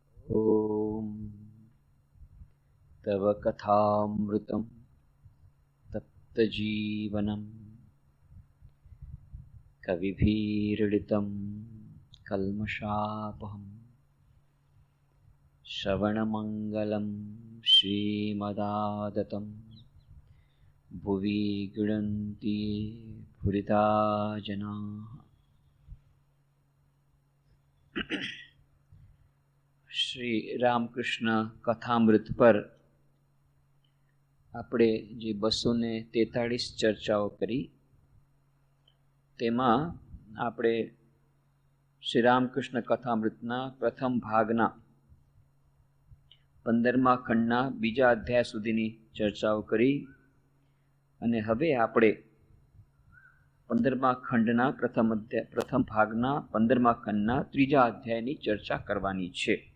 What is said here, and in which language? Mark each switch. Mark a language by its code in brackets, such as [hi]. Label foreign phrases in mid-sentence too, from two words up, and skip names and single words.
[sa] ॐ तव कथामृतं तप्तजीवनं कविभिरीडितं कल्मषापहं श्रवणमङ्गलं श्रीमदादतं भुवि गृह्णन्ति भूरिदा जनाः। [gu] શ્રી રામકૃષ્ણ કથામૃત પર આપણે જે 243 ચર્ચાઓ કરી તેમાં આપણે શ્રી રામકૃષ્ણ કથામૃતના પ્રથમ ભાગના 15મા ખંડના બીજા અધ્યાય સુધીની ચર્ચાઓ કરી અને હવે આપણે 15મા ખંડના પ્રથમ ભાગના 15મા ખંડના ત્રીજા અધ્યાયની ચર્ચા કરવાની છે।